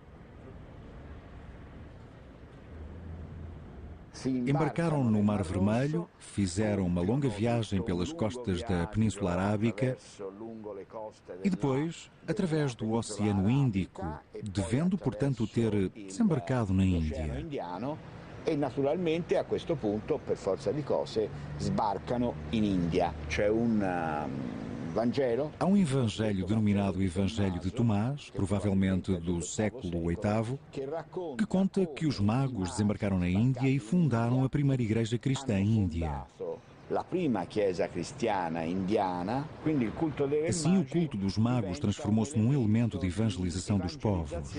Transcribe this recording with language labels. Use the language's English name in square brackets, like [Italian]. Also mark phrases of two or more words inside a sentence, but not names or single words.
[Portuguese] Embarcaram no Mar Vermelho, fizeram uma longa viagem pelas costas da Península Arábica e depois, através do Oceano Índico, devendo, portanto, ter desembarcado na Índia. [Italian] E naturalmente a questo punto, per forza di cose, sbarcano in India. C'è [Portuguese] Há um evangelho denominado Evangelho de Tomás, provavelmente do século VIII, que conta que os magos desembarcaram na Índia e fundaram a primeira igreja cristã índia. Assim, o culto dos magos transformou-se num elemento de evangelização dos povos.